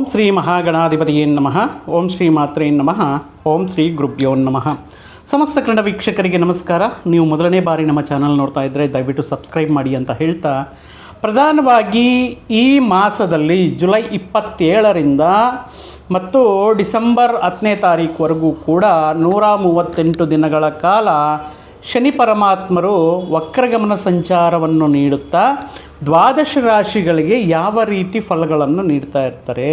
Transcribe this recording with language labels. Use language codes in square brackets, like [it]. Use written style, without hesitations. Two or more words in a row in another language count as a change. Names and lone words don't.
[sa] ಶ್ರೀ ಮಹಾಗಣಾಧಿಪತಿಯೇ ನಮಃ. ಓಂ ಶ್ರೀ ಮಾತ್ರೇ ನಮಃ. ಓಂ ಶ್ರೀ ಗುರುಭ್ಯೋ ನಮಃ. [kn] ಸಮಸ್ತ ಕನ್ನಡ ವೀಕ್ಷಕರಿಗೆ ನಮಸ್ಕಾರ. ನೀವು ಮೊದಲನೇ ಬಾರಿ ನಮ್ಮ ಚಾನಲ್ ನೋಡ್ತಾ ಇದ್ದರೆ ದಯವಿಟ್ಟು ಸಬ್ಸ್ಕ್ರೈಬ್ ಮಾಡಿ ಅಂತ ಹೇಳ್ತಾ, ಪ್ರಧಾನವಾಗಿ ಈ ಮಾಸದಲ್ಲಿ ಜುಲೈ 27ರಿಂದ ಮತ್ತು ಡಿಸೆಂಬರ್ 10ನೇ ತಾರೀಕುವರೆಗೂ ಕೂಡ 138 ದಿನಗಳ ಕಾಲ ಶನಿ ಪರಮಾತ್ಮರು ವಕ್ರಗಮನ ಸಂಚಾರವನ್ನು ನೀಡುತ್ತಾ ದ್ವಾದಶ ರಾಶಿಗಳಿಗೆ ಯಾವ ರೀತಿ ಫಲಗಳನ್ನು ನೀಡ್ತಾ ಇರ್ತಾರೆ.